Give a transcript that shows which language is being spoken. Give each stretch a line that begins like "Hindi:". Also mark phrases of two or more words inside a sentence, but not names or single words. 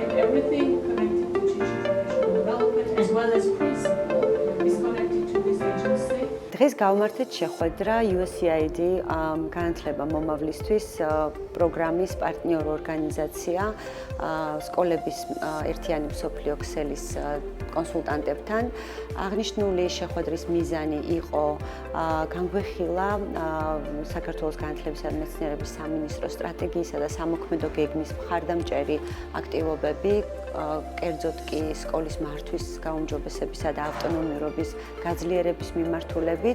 English: everything connected to teaching professional development as well as principal is connected to this agency.
Georgian: დღეს გავიმართეთ შეხვედრა USAID განათლება მომავლისთვის პროგრამის პარტნიორი ორგანიზაცია სკოლების ერთიანი მსოფლიო ქსელის კონსულტანტებთან. აღნიშნული შეხვედრის მიზანი იყო განგვეხილა საქართველოს განათლებისა და მეცნიერების სამინისტროს სტრატეგიისა და სამოქმედო გეგმის მხარდამჭერი აქტივობები, კერძოდ კი სკოლის მართვის გაუმჯობესებისა და ავტონომიურობის გაძლიერების მიმართულებით.